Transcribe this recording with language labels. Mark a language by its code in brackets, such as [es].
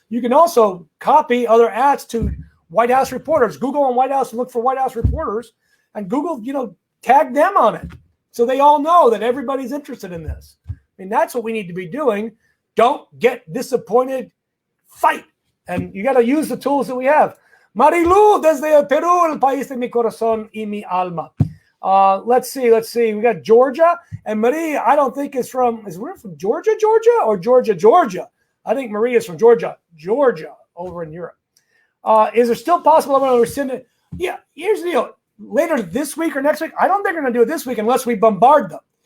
[en] You can also copy other ads to White House reporters. Google on White House and look for White House reporters, and Google, tag them on it, so they all know that everybody's interested in this. I mean, that's what we need to be doing. Don't get disappointed. Fight. And you got to use the tools that we have. [es] Marilu, desde Perú, el país de mi corazón y mi alma. [en] Let's see. We got Georgia. And Marie, I don't think is from Georgia, or Georgia? I think Marie is from Georgia, over in Europe. Is there still possible I'm going to rescind it? Yeah, here's the deal. Later this week or next week, I don't think we're going to do it this week unless we bombard them.